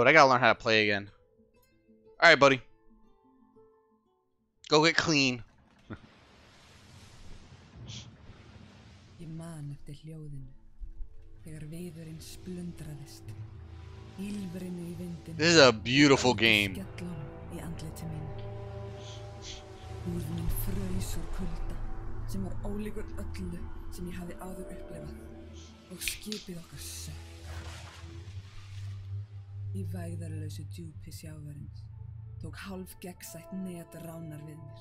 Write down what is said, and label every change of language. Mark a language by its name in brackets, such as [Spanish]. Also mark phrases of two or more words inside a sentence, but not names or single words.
[English] I gotta learn how to play again. All right, buddy. Go get clean. [Icelandic] Ég man eftir hljóðinu, þegar viðurinn splundraðist, ýlfrinu í vindinn. [English] This is a beautiful game. [Icelandic] Skellum í andliti mínu. Húð mín fraus úr kulda, sem var ólíkur öllu sem ég hafði áður upplifað, og skipið okkar sökk. Í vægðarlausu djúpi sjávarins tók hálf gegnsætt net ránar við mér.